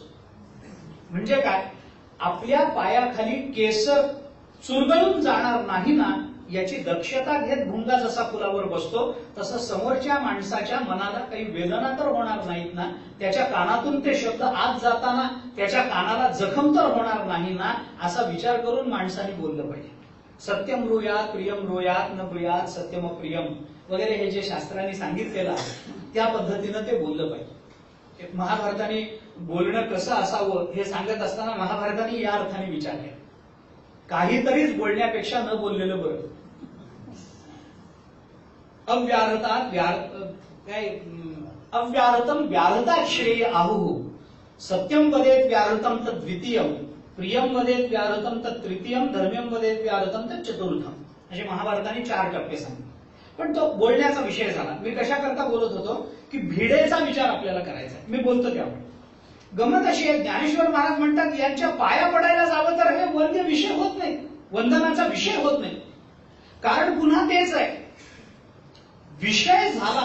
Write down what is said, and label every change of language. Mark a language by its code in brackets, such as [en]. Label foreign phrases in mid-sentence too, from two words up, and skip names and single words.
[mr] म्हणजे काय, आपल्या पायाखाली केसर चुरगळून जाणार नाही ना याची दक्षता घेत भुंगा जसा फुलावर बसतो, तसं समोरच्या माणसाच्या मनाला काही वेदना तर होणार नाहीत ना, त्याच्या कानातून ते शब्द आत जाताना त्याच्या कानाला जखम तर होणार नाही ना, असा विचार करून माणसाने बोललं पाहिजे. [sa] सत्यम ब्रूयात प्रियम ब्रूयात न ब्रूयात सत्यम प्रियम [mr] वगैरे हे जे शास्त्रांनी सांगितलेलं आहे त्या पद्धतीनं ते बोललं पाहिजे. महाभारताने बोलणं कसं असावं हे सांगत असताना महाभारताने या अर्थाने विचार केला, काहीतरीच बोलण्यापेक्षा न बोललेलं बरं. [sa] अव्याहृतम व्याहृता श्रेय आहुः सत्यम वदेत व्याहृतम तत् द्वितीयम प्रियम वदेत व्याहृतम तत् तृतीयम धर्म्यम वदेत व्याहृतम तत् चतुर्थम. [mr] असे महाभारताने 4 टप्पे सांगितले. पण तो बोलण्याचा विषय झाला. मी कशाकरता बोलत होतो की भिडेचा विचार आपल्याला करायचा आहे. मी बोलतो त्यामुळे गमत अशी आहे, ज्ञानेश्वर महाराज म्हणतात यांच्या पाया पडायला जावं तर हे वंद्य विषय होत नाही, वंदनाचा विषय होत नाही. कारण पुन्हा तेच आहे, विषय झाला.